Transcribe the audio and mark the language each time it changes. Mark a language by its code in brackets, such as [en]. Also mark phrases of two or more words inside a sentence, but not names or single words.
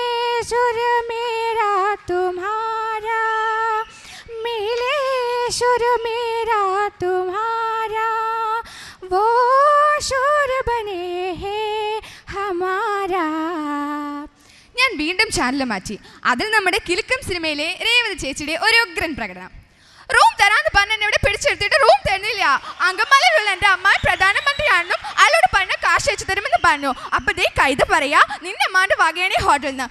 [hi] सुर मेरा तुम्हारा, मिले सुर मेरा तुम्हारा, वो सुर बने हैं हमारा. [ml] ഞാൻ വീണ്ടും ചാനൽ മാറ്റി. അതിൽ നമ്മുടെ കിലുക്കം സിനിമയിലെ രേവതി ചേച്ചിയുടെ ഒരു ഉഗ്രൻ പ്രകടനം. റൂം തരാന്ന് പറഞ്ഞ എന്നെ ഇവിടെ പിടിച്ചെടുത്തിട്ട് റൂം തരുന്നില്ല. അങ്കമാലിയിലുള്ള എൻ്റെ അമ്മ പ്രധാനമന്ത്രിയാണെന്നും അയാളോട് പറഞ്ഞ കാശ് അയച്ചു തരുമെന്ന് പറഞ്ഞു. അപ്പൊ ദേ കൈത പറയാ നിന്റെ അമ്മാന്റെ വകയാണ് ഈ ഹോട്ടലിൽ നിന്ന്.